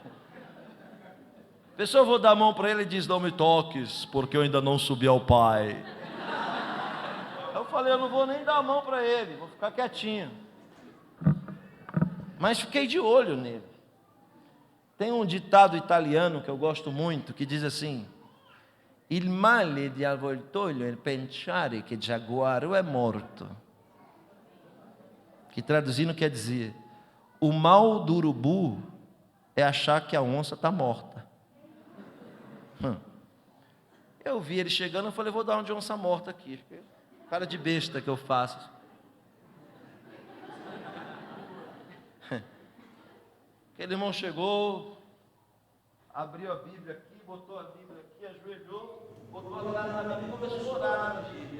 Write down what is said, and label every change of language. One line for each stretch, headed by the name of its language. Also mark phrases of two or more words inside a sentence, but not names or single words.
Portuguese: A pessoa, eu vou dar a mão para ele e diz: não me toques, porque eu ainda não subi ao Pai. Eu falei: eu não vou nem dar a mão para ele, vou ficar quietinho. Mas fiquei de olho nele. Tem um ditado italiano que eu gosto muito, que diz assim:
Italian: il male di avvoltoio è pensare che giaguaro è morto.
Portuguese: Que traduzindo quer dizer: o mal do urubu é achar que a onça está morta. Eu vi ele chegando, eu falei: vou dar uma de onça morta aqui. Cara de besta que eu faço. Aquele irmão chegou, abriu a Bíblia aqui, botou a Bíblia aqui, ajoelhou, botou a cara na Bíblia e começou a chorar na vigília.